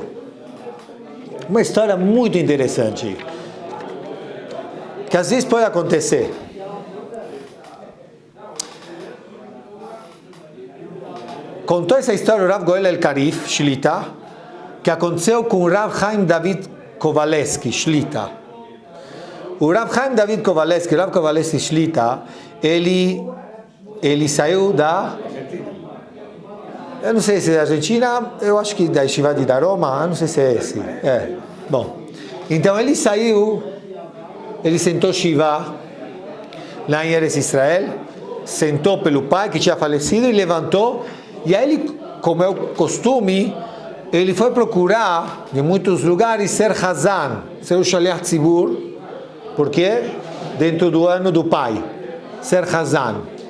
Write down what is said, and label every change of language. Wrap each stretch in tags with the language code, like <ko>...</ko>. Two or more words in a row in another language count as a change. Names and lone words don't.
<pt>Uma história muito interessante, que às vezes pode acontecer. Contou essa história o Rav Goel El-Karif, Shlita, que aconteceu com o Rav Chaim David Kowaleski, Shlita. O Rav Chaim David Kowaleski, Rav Kowaleski Shlita, ele saiu da... Eu não sei se é da Argentina, eu acho que da Yeshiva de Daroma, eu não sei se é esse. Bom, então ele saiu, ele sentou Shiva lá em Eretz Israel, sentou pelo pai que tinha falecido e levantou, e aí ele, como é o costume, ele foi procurar em muitos lugares ser Hazan, ser o</pt> <he>שליח ציבור,</he> <pt>porque dentro do ano do pai, ser Hazan.</pt>